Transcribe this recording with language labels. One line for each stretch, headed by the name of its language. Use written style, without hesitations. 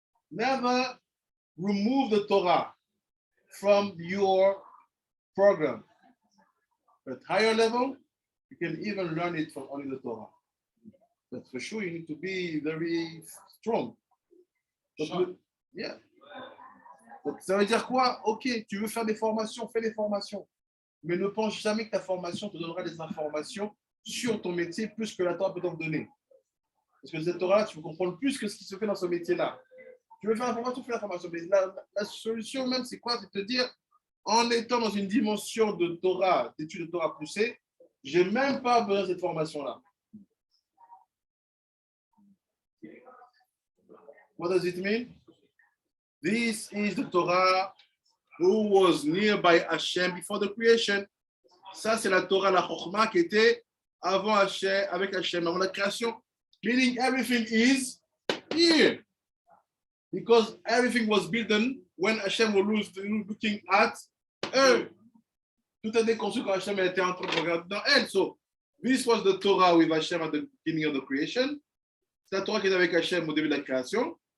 English: Never remove the Torah from your program. At higher level, you can even learn it from only the Torah. But for sure, you need to be very strong.
French: Donc, yeah. Donc, ça veut dire quoi? Ok, tu veux faire des formations, fais des formations. Mais ne pense jamais que ta formation te donnera des informations sur ton métier plus que la Torah peut t'en donner. Parce que cette Torah-là, tu peux comprendre plus que ce qui se fait dans ce métier-là. Tu veux faire la formation, fais la formation. Mais la solution même, c'est quoi? C'est de te dire, en étant dans une dimension de Torah, d'études de Torah poussée, je n'ai même pas besoin de cette formation-là.
English: What does it mean? This is the Torah who was nearby Hashem before the creation.
French: Ça, c'est la Torah, la Chokhmah qui était avant Hashem, avec Hashem, avant la création.
English: Meaning everything is here. Because everything was built when Hashem was looking at her.
French: Tout a été conçu quand Hashem était en train de regarder dans elle.
English: So, this was the Torah with Hashem at the beginning of the creation.
French: C'est la Torah qui est avec Hashem au début de la création.